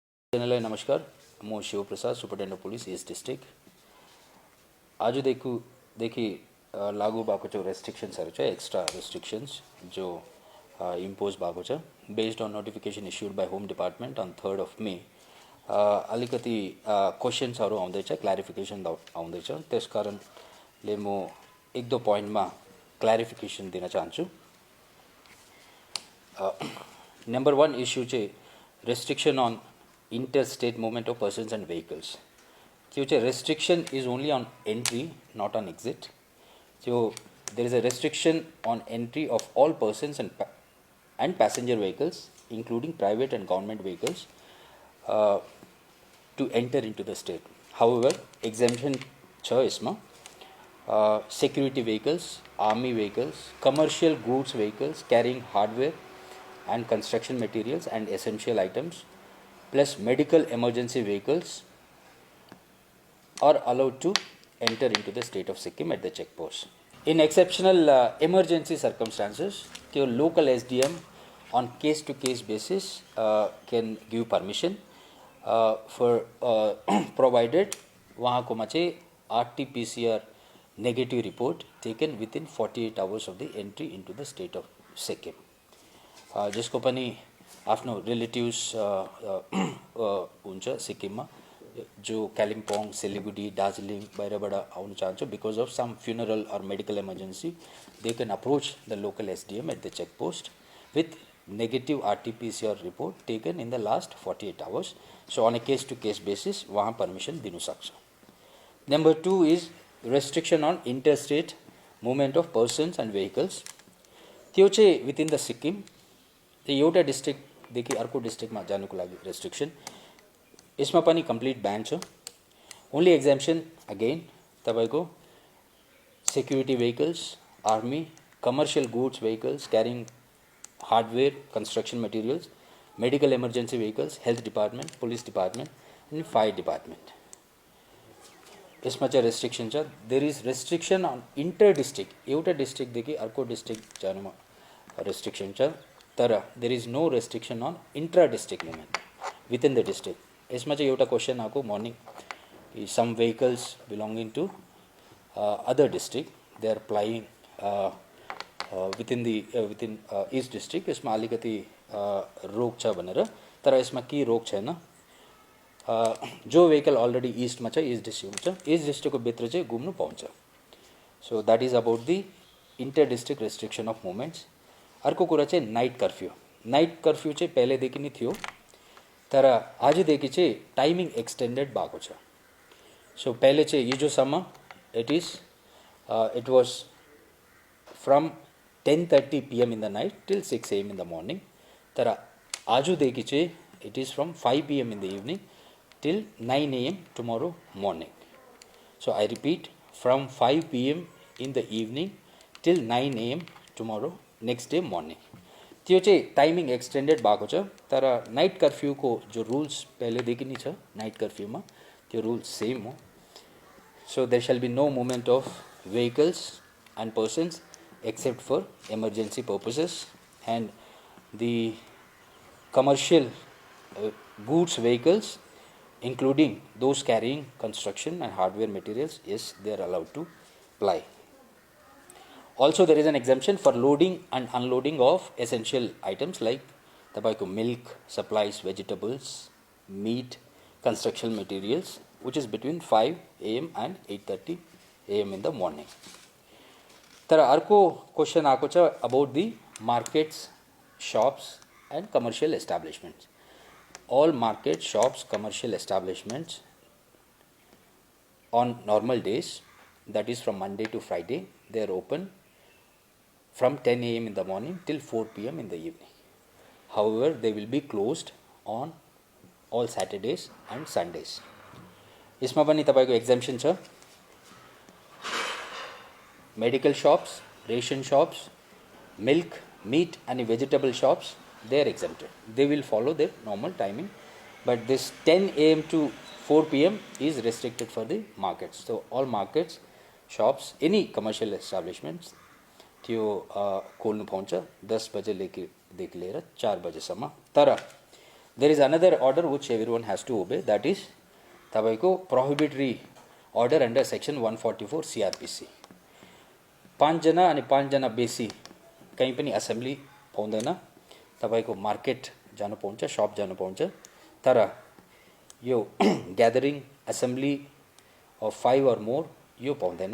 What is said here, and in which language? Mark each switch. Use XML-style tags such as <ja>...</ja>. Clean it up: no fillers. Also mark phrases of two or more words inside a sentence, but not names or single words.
<ne>जनरल नमस्कार, मो शिव प्रसाद,</ne> <en>Superintendent Police East District.</en> <ne>आज देखी लागू भएको छ रेस्ट्रिक्शन्सहरु छ,</ne> <en>extra restrictions</en> <ne>जो इम्पोज भएको छ</ne> <en>based on notification issued by Home Department on 3rd of May.</en> <ne>अलिकति क्वेशन्सहरु आउँदैछ, क्ल्यारिफिकेसन आउँदैछ, त्यसकारणले म</ne> <hi>एक दो</hi> <ne>पोइन्टमा क्ल्यारिफिकेसन दिन चाहन्छु।</ne> <en>number 1 issue चाहिँ restriction on interstate movement of persons and vehicles। So restriction is only on entry, not on exit। So there is a restriction on entry of all persons and passenger vehicles, including private and government vehicles, to enter into the state। However, exemption छ इसमा security vehicles, army vehicles, commercial goods vehicles carrying hardware and construction materials and essential items, plus medical emergency vehicles are allowed to enter into the state of Sikkim at the checkpost। In exceptional emergency circumstances, the local SDM on case-to-case basis can give permission for provided</en> <ne>वहाँ को माचे</ne> <en>RT-PCR negative report taken within 48 hours of the entry into the state of Sikkim।</en> <ne>जिसको पनि आफ्नो रिलेटिभ्स हुन्छ सिक्किममा, जो कालिम्पोङ, सिलिगुडी, दार्जिलिङ बाहिरबाट आउन चाहन्छ</ne> <en>because of some funeral</en> <ne>और</ne> <en>medical emergency, They can approach the local SDM at the check post with negative RT-PCR report taken in the last 48 hours. So on a case to case basis</en> <ne>वहाँ पर्मिसन दिनु सक्छ।</ne> <en>Number 2 is restriction on interstate movement of persons and vehicles.</en> <ne>त्यो चाहिँ</ne> <en>within the Sikkim,</en> <ne>एउटा डिस्ट्रिक्टदेखि अर्को डिस्ट्रिक्टमा जानुको लागि रेस्ट्रिक्सन, यसमा पनि</ne> <en>complete ban</en> <ne>छ।</ne> <en>Only exemption again तपाईको security vehicles, army, commercial goods vehicles carrying hardware, construction materials, medical emergency vehicles, health department, police department and fire department,</en> <ne>यसमा चाहिँ रेस्ट्रिक्सन छ।</ne> <en>There is restriction on inter district,</en> <ne>एउटा डिस्ट्रिक्टदेखि अर्को डिस्ट्रिक्ट जानुमा रेस्ट्रिक्सन छ, तर</ne> <en>there is no restriction on intra district movement within the district.</en> <hi>इसमें जो</hi> <ne>एउटा क्वेश्चन आको</ne> <en>मॉर्निंग, some vehicles belonging to other district they are plying within East District,</en> <ne>इसमें अलिकति रोक छ भनेर, तर इसमें के रोक छैन। जो</ne> <en>vehicle already</en> <ne>ईस्ट में ईस्ट डिस्ट्रिक्ट में ईस्ट डिस्ट्रिक्ट को भित्र चाहिँ घुम्नु पाउँछ।</ne> <en>So that is about the inter district restriction of movements.</en> <ne>अर्को कुरा चाहिँ</ne> <en>night curfew. night curfew</en> <ne>चाहिँ पहिलेदेखि नै थियो, तर आजदेखि चाहिँ</ne> <en>timing extended</en> <ne>भएको छ।</ne> <en>सो</en> <ne>पहिले चाहिँ हिजोसम्म</ne> <en>it was from 10:30 PM in the night till 6 AM in the morning,</en> <ne>तर आजदेखि चाहिँ</ne> <en>it is from 5 PM in the evening till 9 AM tomorrow morning. So I repeat, from 5 PM in the evening till 9 AM tomorrow next day morning.</en> <ne>त्यो चाहिँ</ne> <en>timing extended</en> <ne>भएको छ, तर</ne> <en>night curfew</en> <ne>को जो रूल्स पहिलेदेखि नै छ नाइट कर्फ्यूमा, त्यो</ne> <en>rules same</en> <ne>हो।</ne> <en>So there shall be no movement of vehicles and persons except for emergency purposes, and the commercial goods vehicles including those carrying construction and hardware materials, yes, they are allowed to ply। Also there is an exemption for loading and unloading of essential items like tabaco, milk, supplies, vegetables, meat, construction materials, which is between 5 AM and 8:30 AM in the morning।</en> <ne>तर अर्को क्वेश्चन आएको छ</ne> <en>about the markets, shops and commercial establishments। All market, shops, commercial establishments on normal days, that is from Monday to Friday, they are open from 10 AM in the morning till 4 PM in the evening। However, they will be closed on all Saturdays and Sundays।</en> <ne>इसमें पनि तपाईको exemption छ।</ne> <en>Medical shops, ration shops, milk, meat and vegetable shops, they are exempted। They will follow their normal timing, but this 10 AM to 4 PM is restricted for the markets। So all markets, shops, any commercial establishments</en> <ne>त्यो खोल्नु पाउँछ 10 बजेदेखि लिएर 4 बजेसम्म।</ne> <en>तर there is another order which every has to obey, that is तपाईँको prohibitory order under section 144 CRPC.</en> <ne>5 जना अनि 5 जना बेसी कहीँ पनि एसेम्ब्ली पाउँदैन, तपाईँको मार्केट जानु पाउँछ, शप जानु पाउँछ, तर यो</ne> <en>gathering assembly of 5 or more</en> <ne>यो पाउँदैन।</ne>